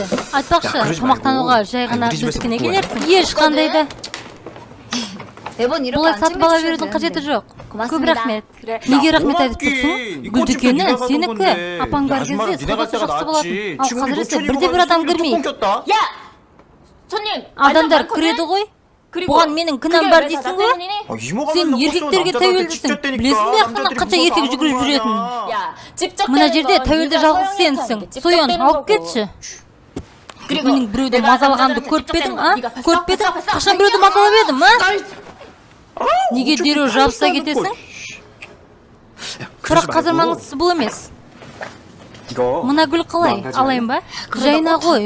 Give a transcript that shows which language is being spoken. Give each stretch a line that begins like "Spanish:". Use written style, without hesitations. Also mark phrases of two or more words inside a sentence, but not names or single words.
Kazakh: Айтпақшы, тамақтануға жай ғана біздікіне келерсің. Ешқандай да. Бұлай сатып ала берудің қажеті жоқ. Көп рахмет. Неге рахмет айтып тұрсың? Гүл дүкені сенікі. Апаң бар кезде саудасы жақсы болатын. Ал қазір ise бірде-бір адам кірмейді.
Korean: 야! 손님!
Kazakh: Адамдар кіреді ғой. Бұған менің кінәм бар дейсің ғой? Сен еркектерге тәуелдісің. Білесің бе ақтана қанша еркек жүгіріп жүретін?
Korean: 야, 직접
Kazakh: Мына жерде тәуелді жалғыз сенсің. Соян, алып кетші. Менің біреуді мазалағанды көріп пе едің, а? Көріп пе едің? Қашан біреуді мазалап едім, а? Неге дереу жабыса кетесің? Бірақ қазір маңыздысы бұл емес. Мына гүл қалай? Алайын ба? Жайна ғой.